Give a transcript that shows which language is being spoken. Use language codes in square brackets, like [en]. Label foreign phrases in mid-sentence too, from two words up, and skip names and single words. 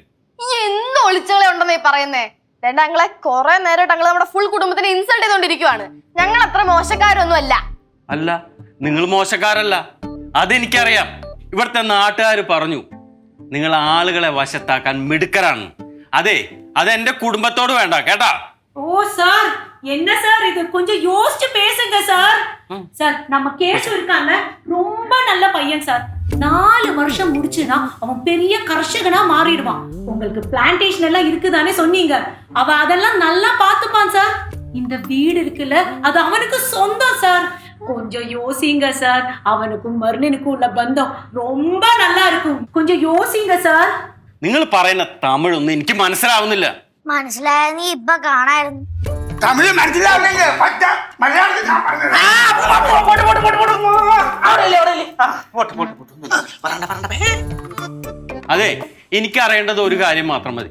[ml] ഈ എന്ത് ഒളിച്ചുകളെ ഉണ്ടെന്നേ പറയുന്നേ? ഞങ്ങളെ കുറെ നേരമായിട്ട് ഞങ്ങൾ നമ്മുടെ ഫുൾ കുടുംബത്തിനെ ഇൻസൾട്ട് ചെയ്തോണ്ടിരിക്കുവാണ്. ഞങ്ങൾ അത്ര മോശക്കാരൊന്നും അല്ല. അല്ല, നിങ്ങൾ മോശക്കാരല്ല, അതെനിക്കറിയാം. ഇവിടുത്തെ നാട്ടുകാർ പറഞ്ഞു നിങ്ങൾ ആളുകളെ വശത്താക്കാൻ മിടുക്കരാണ്. അതെ, അതെന്റെ കുടുംബത്തോട് വേണ്ട കേട്ടാ. [ta] ஓ சார், என்ன சார் இது? கொஞ்சம் யோசிச்சு பேசுங்க சார். சார், நம்ம கேசு இருக்காங்க, ரொம்ப நல்ல பையன் சார். 4 வருஷம் முடிச்சுனா அவன் பெரிய கர்ஷகனா மாறிடுவான். உங்களுக்கு பிளான்டேஷன் எல்லாம் இருக்குதானே சொன்னீங்க. அவ அதெல்லாம் நல்லா பாத்துப்பான் சார். இந்த வீடு இருக்குல்ல, அது அவனுக்கு சொந்தம் சார். கொஞ்சம் யோசிங்க சார். அவனுக்கும் மர்லினுக்கும் உள்ள பந்தம் ரொம்ப நல்லா இருக்கும். கொஞ்சம் யோசிங்க சார். [ml] നിങ്ങൾ പറയുന്ന തമിഴൊന്നും എനിക്ക് മനസ്സിലാവുന്നില്ല. മനസ്സിലായ നീ ഇപ്പൊ കാണായിരുന്നു. തമിഴ് മനസ്സിലാവില്ല. പച്ച മലയാളത്തിൽ ഞാൻ പറഞ്ഞത്. അതെ, എനിക്കറിയേണ്ടത് ഒരു കാര്യം മാത്രം മതി.